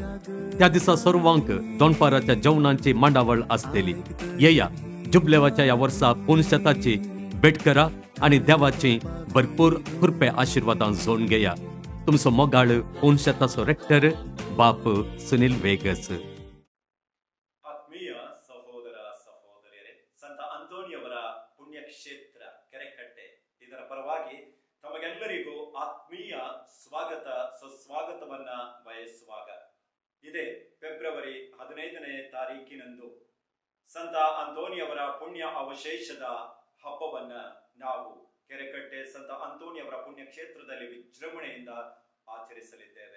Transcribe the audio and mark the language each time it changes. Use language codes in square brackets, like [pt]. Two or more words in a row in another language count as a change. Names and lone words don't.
[kok] त्या दिसा सर्वांक दोनपाराच्या जेवणाची मांडावळ आसतली। येया जुबलेवाच्या या वर्सा पुणशताची भेट करा आणि देवाची भरपूर कृपे आशीर्वादां जोडून घेया। तुमचो मोगाळ पुणशताचो रेक्टर बाप सुनील वेगस। [kn] ಆತ್ಮೀಯ ಸಹೋದರ ಸಹೋದರಿಯರೇ, ಸಂತ ಅಂತೋನಿಯವರ ಪುಣ್ಯಕ್ಷೇತ್ರ ಕೆರೆಕಟ್ಟೆ ಇದರ ಪರವಾಗಿ ತಮಗೆಲ್ಲರಿಗೂ ಆತ್ಮೀಯ ಸ್ವಾಗತ ಸುಸ್ವಾಗತವನ್ನ ಬಯಸುವಾಗ ಇದೇ ಫೆಬ್ರವರಿ 15ನೇ ತಾರೀಕಿನಂದು ಸಂತ ಅಂತೋನಿಯವರ ಪುಣ್ಯ ಅವಶೇಷದ ಹಬ್ಬವನ್ನ ನಾವು ಕೆರೆಕಟ್ಟೆ ಸಂತ ಅಂತೋನಿಯವರ ಪುಣ್ಯಕ್ಷೇತ್ರದಲ್ಲಿ ವಿಜೃಂಭಣೆಯಿಂದ ಆಚರಿಸಲಿದ್ದೇವೆ।